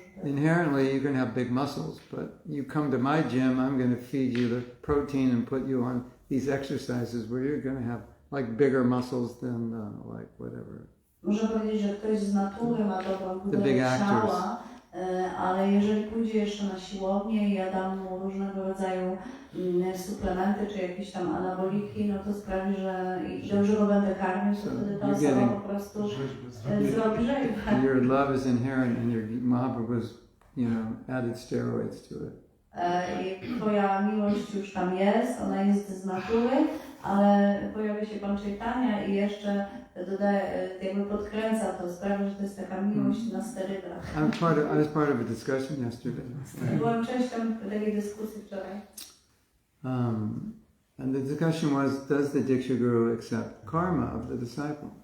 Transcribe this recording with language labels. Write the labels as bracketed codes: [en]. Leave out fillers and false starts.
[en] Inherently you can have big muscles, but you come to my gym, I'm going to feed you the protein and put you on these exercises where you're going to have like bigger muscles than like whatever. [pl] Można powiedzieć, że ktoś z natury ma dobrą budowę ciała, ale jeżeli pójdzie jeszcze na siłownię i ja dam mu różnego rodzaju suplementy czy jakieś tam anaboliki, no to sprawi, że dobrze go będę karmił, to wtedy ta osoba po prostu zrobi rzeźbę. [en] Your love is inherent and your Mahaprabhu's, added steroids to it. [pl] I twoja miłość już tam jest, ona jest z natury, ale pojawia się Pan Chaitanya i jeszcze dodaje, jakby podkręca to, sprawia, że to jest taka miłość na sterydach. [en] I was part of a discussion yesterday. [pl] Byłam częścią takiej dyskusji wczoraj. [en] And the discussion was, does the Diksha Guru accept karma of the disciple?